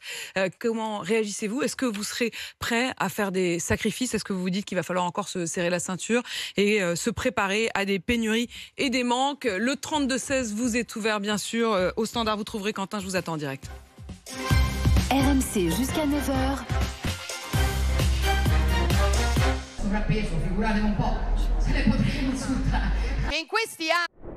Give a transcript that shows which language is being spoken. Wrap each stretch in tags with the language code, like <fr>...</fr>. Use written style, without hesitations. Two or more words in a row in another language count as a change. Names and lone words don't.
<fr>Comment réagissez-vous ? Est-ce que vous serez prêt à faire des sacrifices ? Est-ce que vous vous dites qu'il va falloir encore se serrer la ceinture et se préparer à des pénuries et des manques ? Le 32-16 vous est ouvert, bien sûr. Au standard, vous trouverez Quentin, je vous attends en direct. RMC jusqu'à 9h.</fr> <it>Sovrappeso, figuratevi un po', se ne potremmo insultare. E in questi anni</it>